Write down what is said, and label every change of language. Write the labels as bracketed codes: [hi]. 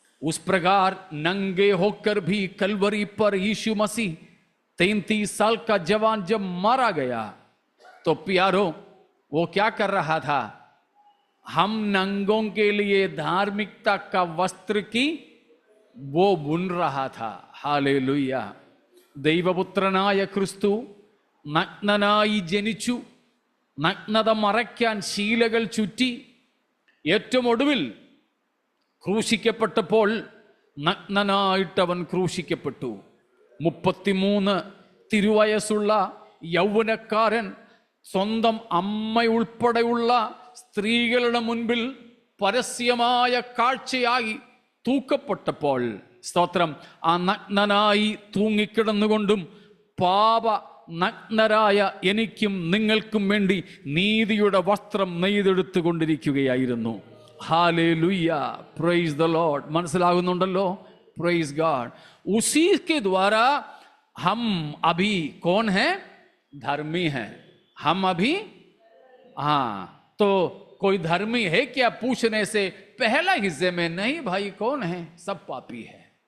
[hi] उस प्रकार नंगे होकर भी कलवरी पर यीशु मसीह 33 साल का जवान जब मारा गया, तो प्यारो वो क्या कर रहा था? हम नंगों के लिए धार्मिकता का वस्त्र की वो बुन रहा था. हालेलुया. [ml] ദൈവപുത്രനായ ക്രിസ്തു നഗ്നനായി ജനിച്ചു, നഗ്നത മറയ്ക്കാൻ ശീലകൾ ചുറ്റി, ഏറ്റവും ഒടുവിൽ ക്രൂശിക്കപ്പെട്ടപ്പോൾ നഗ്നനായിട്ടവൻ ക്രൂശിക്കപ്പെട്ടു. 33 തിരുവയസ്സുള്ള യൗവനക്കാരൻ സ്വന്തം അമ്മയുൾപ്പെടെയുള്ള സ്ത്രീകളുടെ മുൻപിൽ പരസ്യമായ കാഴ്ചയായി തൂക്കപ്പെട്ടപ്പോൾ, സ്തോത്രം, ആ നഗ്നനായി തൂങ്ങിക്കിടന്നുകൊണ്ടും പാപ നഗ്നരായ എനിക്കും നിങ്ങൾക്കും വേണ്ടി നീതിയുടെ വസ്ത്രം നെയ്തെടുത്തു കൊണ്ടിരിക്കുകയായിരുന്നു. [en] Hallelujah, praise the lord. [ml] മനസ്സിലാകുന്നുണ്ടല്ലോ? [en] Praise God. [hi] उसी के द्वारा हम अभी कौन है? धर्मी हैं. हम अभी, हाँ, तो कोई धर्मी है क्या पूछने से पहला हिस्से में नहीं भाई कौन है? सब पापी है.